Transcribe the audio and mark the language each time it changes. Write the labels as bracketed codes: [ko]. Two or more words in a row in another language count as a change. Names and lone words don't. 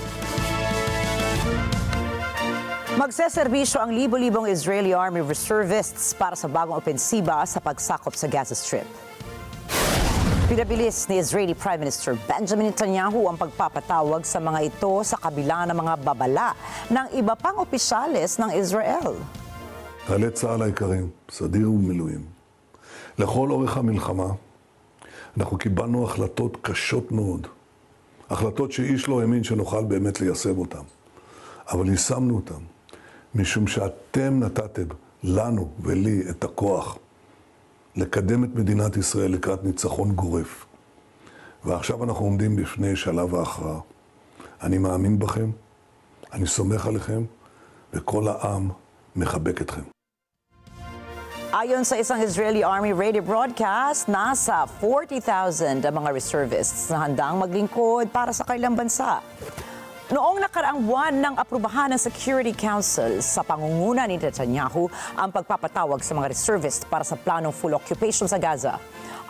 [tl] Magse-serbisyo ang libo-libong Israeli Army reservists para sa bagong opensiba sa pagsakop sa Gaza Strip. Pinabilis ni Israeli Prime Minister Benjamin Netanyahu ang pagpapatawag sa mga ito sa kabila ng mga babala ng iba pang opisyales ng Israel. [he] חיילי צה"ל היקרים, סדיר ומילואים, לכל אורך המלחמה אנחנו קיבלנו החלטות קשות מאוד. החלטות שאיש לא האמין שנוכל באמת ליישם אותן. אבל יישמנו אותן, משום שאתם נתתם לנו ולי את הכוח לקדם את מדינת ישראל לקראת ניצחון גורף. ועכשיו אנחנו עומדים בפני שלב ההכרעה. אני מאמין בכם, אני סומך עליכם, וכל העם מחבק אתכם. [tl] Ayon sa isang Israeli Army [en] radio broadcast, [tl] nasa 40,000 ang mga reservists na handang maglingkod para sa kanilang bansa. Noong nakaraang buwan ng aprubahan ng Security Council sa pangunguna ni Netanyahu ang pagpapatawag sa mga reservists para sa planong [en] full occupation [tl] sa Gaza.